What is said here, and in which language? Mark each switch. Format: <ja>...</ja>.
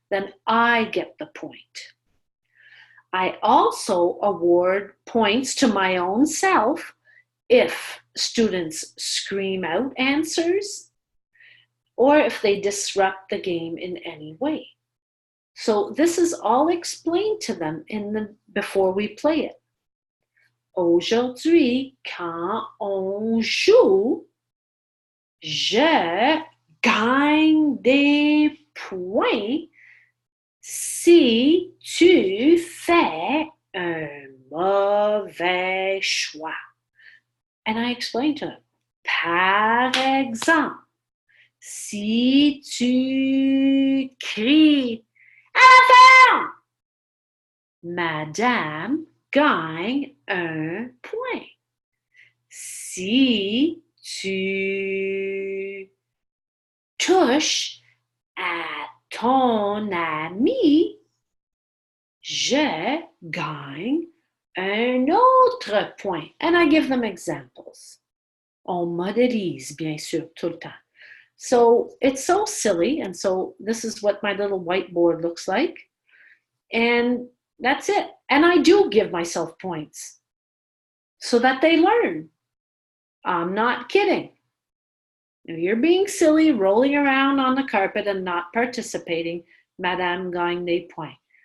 <en>Then I get the point. I also award points to my own self if students scream out answers or if they disrupt the game in any way. So this is all explained to them before we play it.</en> <fr>Aujourd'hui, quand on joue, je gagne des points si tu fais un mauvais choix.</fr> <en>And I explain to them,</en> <fr>par exemple, si tu cries à la ferme, Madame gagne un point. Si tu touches à ton ami, je gagne un autre point.</fr> <en>And I give them examples.</en> <fr>On modélise, bien sûr, tout le temps.</fr> <en>So it's so silly. And so this is what my little whiteboard looks like. And that's it. And I do give myself points so that they learn. I'm not kidding. If you're being silly, rolling around on the carpet and not participating,</en> <fr>Madame gagne des points.</fr>